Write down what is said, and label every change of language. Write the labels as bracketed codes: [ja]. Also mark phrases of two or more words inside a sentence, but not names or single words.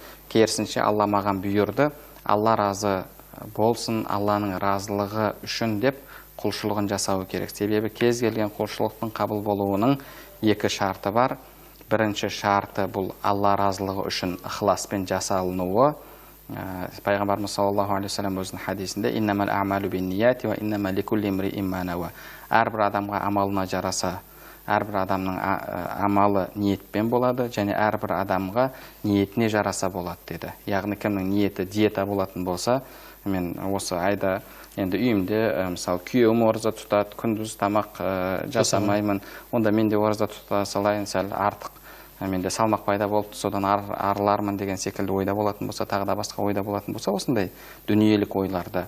[kk] Керісінше Алла маған бұйырды, Алла разы болсын, Алланың разылығы үшін деп құлшылығын жасауы керек. Себебі кез келген құлшылықтың қабыл болуының екі шарты бар. Бірінші шарты бұл Алла разылығы үшін ықыласпен жасалынуы. [ar] Пайғамбарымыз صلى الله عليه وسلم [kk] өзінің хадисінде [ar] «إنما الأعمال بالنيات وإنما لكل امرئ ما نوى». [kk] Әрбір адамға амалына жараса, әрбір адамның амалы ниетпен болады, және әрбір адамға ниетіне жараса болады деді. Яғни кімнің ниеті диета болатын болса, мен осы айда енді үйімде, мысалы, күйеуім ораза тұтады, күндіз тамақ жасамаймын, онда мен де ораза тұта салайын, сәл артық менде салмақ пайда болды, содан арылармын деген секілді ойда болатын болса, тағы да басқа ойда болатын болса, осындай дүниелік ойларды.